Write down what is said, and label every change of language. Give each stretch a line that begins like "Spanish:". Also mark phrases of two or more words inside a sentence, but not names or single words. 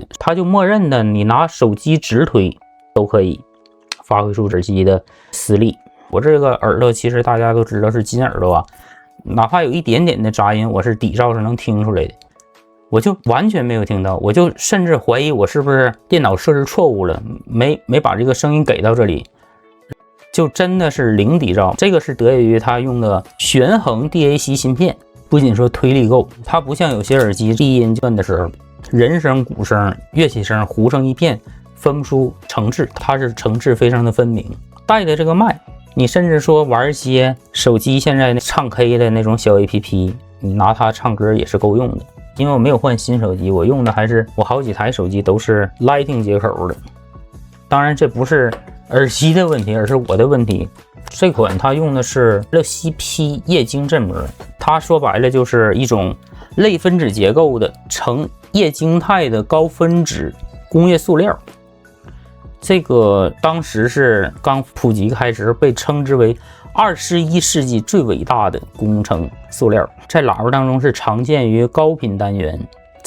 Chinese: 它就默認的，你拿手機直推都可以發揮出耳機的實力。我這個耳朵其實大家都知道是金耳朵啊，哪怕有一點點的雜音，我是底噪是能聽出來的。我就完全沒有聽到，我就甚至懷疑我是不是電腦設置錯誤了，沒把這個聲音給到這裡，就真的是零底噪。這個是得益於它用的旋橫 DAC 芯片，不僅說推力夠，它不像有些耳機低音问的時候，人声、鼓声、樂器声糊成一片，分不出层次，它是层次非常的分明。带的这個麥，你甚至說玩一些手機現在唱 K 的那種小 APP， 你拿它唱歌也是夠用的。因為我沒有換新手機，我用的還是我好幾台手機都是 Lightning 接口的。當然這不是耳機的問題，而是我的問題。這款它用的是6CP 液晶振膜，它說白了就是一種類分子結構的呈液晶態的高分子工業塑料。這個當時是剛普及開始，被稱之為21世紀最偉大的工程塑料，在喇叭當中是常見於高頻單元，在